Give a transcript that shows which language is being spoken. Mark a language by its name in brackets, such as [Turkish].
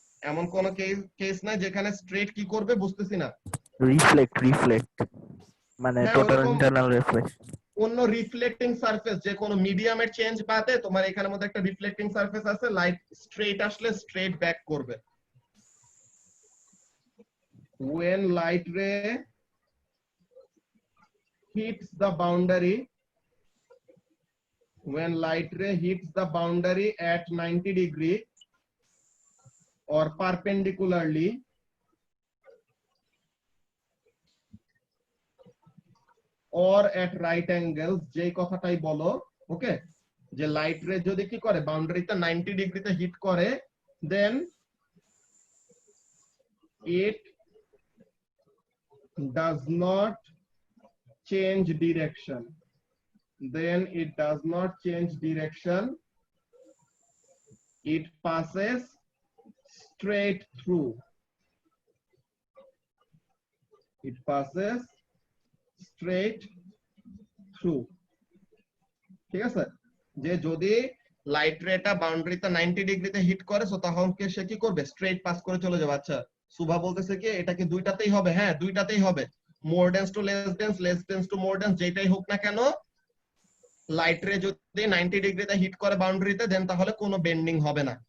[Bangla] এমন কোন কেস নাই যেখানে স্ট্রেট কি করবে, বুঝতেছি না। রিফ্লেক্ট মানে হ্যাঁ, টোটাল ওরকম ইন্টারনাল রিফ্লেকশন। অন্য রিফ্লেক্টিং সারফেস, যে কোনো মিডিয়ামের চেঞ্জ বাদে তোমার এখানের মধ্যে একটা রিফ্লেক্টিং সারফেস আছে, লাইট স্ট্রেট আসলে স্ট্রেট ব্যাক করবে। [English] when light ray hits the boundary, when light ray hits the boundary at 90 degree or perpendicularly, or at right angles, [Bangla] যেই কথাটাই বলো, ওকে, যে লাইট রে যদি কি করে বাউন্ডারিতে 90 ডিগ্রিতে হিট করে, then [English] it does not change direction, then it does not change direction, it passes straight through, it passes straight through। [Bangla] ঠিক আছে, যে যদি লাইট রেটা বাউন্ডারিতে 90 ডিগ্রিতে হিট করে, সো তখন সে কি করবে, স্ট্রেট পাস করে চলে যাবে। আচ্ছা, সুভা বলতেছে কি এটা কি দুইটাতেই হবে? হ্যাঁ, দুইটাতেই হবে, মোর dense two less dense, less dense two মোর ডেন্স, যেটাই হোক না কেন, লাইট রে যদি 90 ডিগ্রিতে হিট করে বাউন্ডারিতে, দেন তাহলে কোনো বেন্ডিং হবে না।